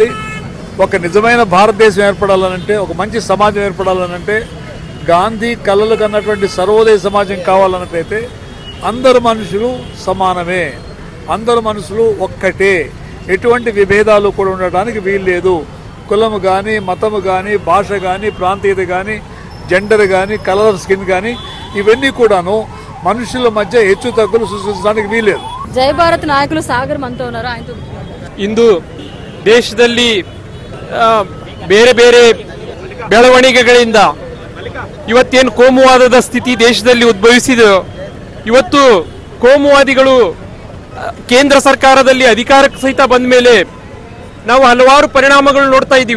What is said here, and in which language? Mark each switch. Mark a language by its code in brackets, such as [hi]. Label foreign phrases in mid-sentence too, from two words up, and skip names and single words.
[te] ఒక నిజమైన భారతదేశం ఏర్పడాలనంటే, ఒక మంచి సమాజం ఏర్పడాలనంటే, గాంధీ కలలు కన్నటువంటి సర్వోదయ సమాజం కావాలన్నట్లయితే అందరు మనుషులు సమానమే, అందరు మనుషులు ఒక్కటే, ఎటువంటి విభేదాలు కూడా ఉండడానికి వీల్లేదు. కులము కానీ, మతము కానీ, భాష కానీ, ప్రాంతీయత కానీ, జెండర్ కానీ, [en] colour skin [te] కానీ, ఇవన్నీ కూడాను మనుషుల మధ్య హెచ్చు తగ్గులు సృష్టించడానికి వీలేదు. జై భారత్ నాయకులు సాగర్ మనతో ఉన్నారు, ఆయనతో. [kn] ಇಂದು ದೇಶದಲ್ಲಿ ಬೇರೆ ಬೇರೆ ಬೆಳವಣಿಗೆಗಳಿಂದ ಇವತ್ತೇನು ಕೋಮುವಾದದ ಸ್ಥಿತಿ ದೇಶದಲ್ಲಿ ಉದ್ಭವಿಸಿದೆ. ಇವತ್ತು ಕೋಮುವಾದಿಗಳು ಕೇಂದ್ರ ಸರ್ಕಾರದಲ್ಲಿ ಅಧಿಕಾರಕ್ಕೆ ಸಹಿತ ಬಂದ ಮೇಲೆ ನಾವು ಹಲವಾರು ಪರಿಣಾಮಗಳು ನೋಡ್ತಾ ಇದ್ದೀವಿ.